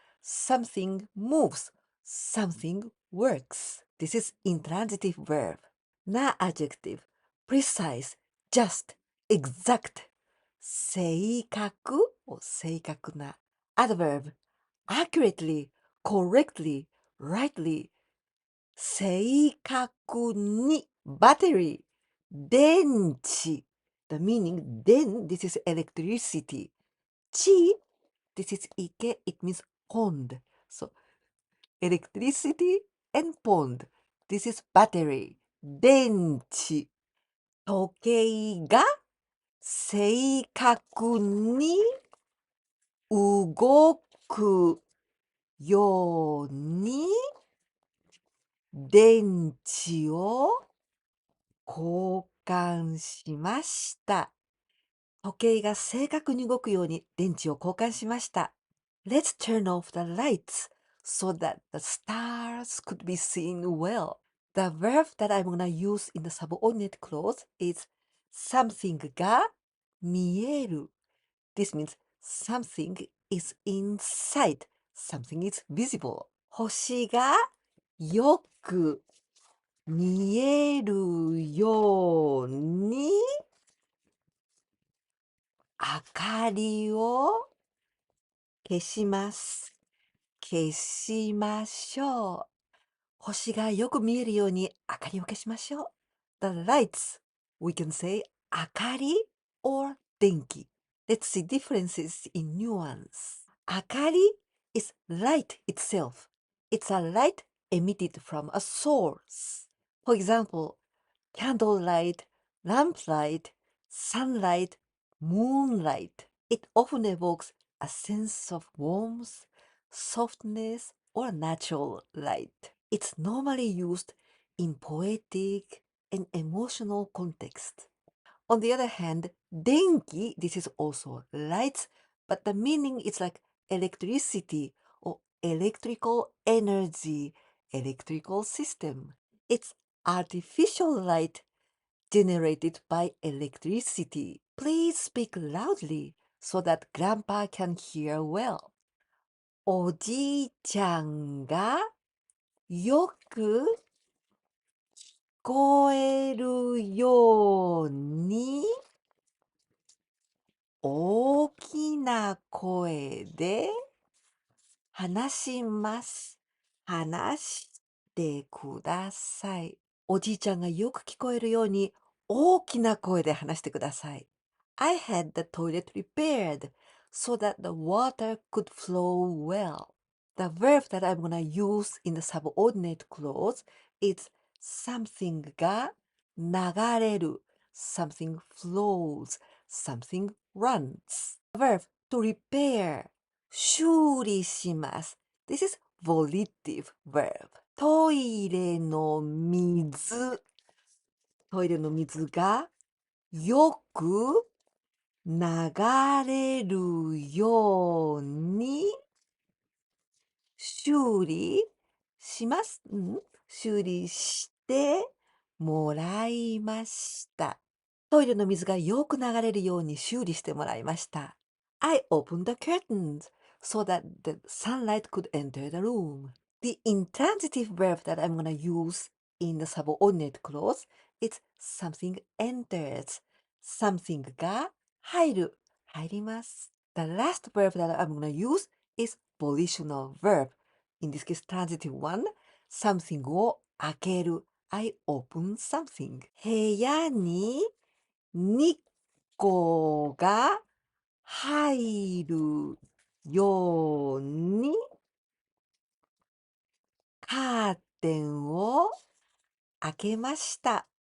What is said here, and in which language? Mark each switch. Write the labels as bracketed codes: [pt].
[en] Something moves. Something works. This is intransitive verb. Na adjective. Precise, just, exact. 正確 or 正確な.Adverb. Accurately, correctly, rightly. [ja] 正確に battery. 電池. [en] The meaning 電 this is electricity. 池 this is 池 it means pond. So electricity and pond. This is battery. 電池. [ja] 時計が正確に動くように電池を交換しました。時計が正確に動くように電池を交換しました。 [en] Let's turn off the lights so that the stars could be seen well. The verb that I'm going to use in the subordinate clause is [ja] something が見える。 [en] This means something is inside. Something is visible. [ja] 星がよく見えるように明かりを消します。消しましょう。星がよく見えるように明かりを消しましょう。 [en] The lights. We can say 明かり or 電気。 Let's see differences in nuance. 明かり is light itself. It's a light emitted from a source. For example, candlelight, lamplight, sunlight, moonlight. It often evokes a sense of warmth, softness, or natural light. It's normally used in poetic and emotional context. On the other hand, denki, this is also lights, but the meaning is like electricity or electrical energy, electrical system. It's artificial light generated by electricity. Please speak loudly so that grandpa can hear well. [ja] おじいちゃんがよく聞こえるように大きな声で話します。話してください。おじいちゃんがよく聞こえるように大きな声で話してください。 [en] I had the toilet repaired so that the water could flow well. The verb that I'm gonna use in the subordinate clause is something が流れる, something flows, something runs. The verb to repair, 修理します. This is volitive verb. [ja] トイレの水がよく流れるように修理します。修理してもらいました。トイレの水がよく流れるように修理してもらいました。 [en] I opened the curtains so that the sunlight could enter the room. The intransitive verb that I'm going to use in the subordinate clause is something enters. [ja] Something が入る、入ります。 [en] The last verb that I'm going to use is volitional verb. In this case, transitive one. Something を開ける。 I open something. [ja] 部屋に日光が入るようにカーテンを開けました。